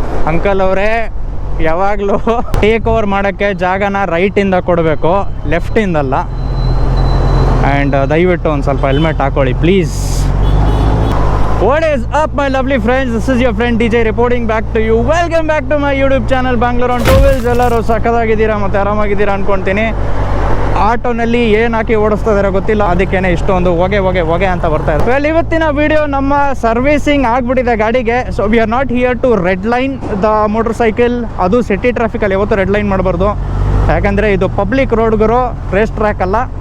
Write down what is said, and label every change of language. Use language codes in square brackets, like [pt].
[kn] Uncle ಅವರೇ, ಯಾವಾಗಲೂ take over ಮಾಡೋಕ್ಕೆ ಜಾಗನ ರೈಟಿಂದ ಕೊಡಬೇಕು, ಲೆಫ್ಟಿಂದಲ್ಲ. ಆ್ಯಂಡ್ ದಯವಿಟ್ಟು ಒಂದು ಸ್ವಲ್ಪ ಹೆಲ್ಮೆಟ್ ಹಾಕೊಳ್ಳಿ please. [en] What is up my lovely friends, this is your friend DJ reporting back to you. Welcome back to my YouTube channel Bangalore on two wheels. [kn] ಎಲ್ಲರೂ ಸಕ್ಕದಾಗಿದ್ದೀರಾ ಮತ್ತು ಆರಾಮಾಗಿದ್ದೀರಾ ಅಂದ್ಕೊಳ್ತೀನಿ. ಆಟೋನಲ್ಲಿ ಏನು ಹಾಕಿ ಓಡಿಸ್ತಾ ಇದಾರೆ ಗೊತ್ತಿಲ್ಲ, ಅದಕ್ಕೇನೆ ಇಷ್ಟೊಂದು ಹೊಗೆ ಅಂತ ಬರ್ತಾ ಇದೆ. ವೆಲ್, ಇವತ್ತಿನ ವಿಡಿಯೋ ನಮ್ಮ ಸರ್ವಿಸಿಂಗ್ ಆಗಿಬಿಟ್ಟಿದೆ ಗಾಡಿಗೆ. [en] So we are not here to red line the motorcycle. [kn] ಅದು ಸಿಟಿ ಟ್ರಾಫಿಕಲ್ಲಿ ಯಾವತ್ತೂ ರೆಡ್ ಲೈನ್ ಮಾಡಬಾರ್ದು, ಯಾಕಂದರೆ ಇದು ಪಬ್ಲಿಕ್ ರೋಡ್ಗಳು, ರೇಸ್ ಟ್ರ್ಯಾಕ್ ಅಲ್ಲ.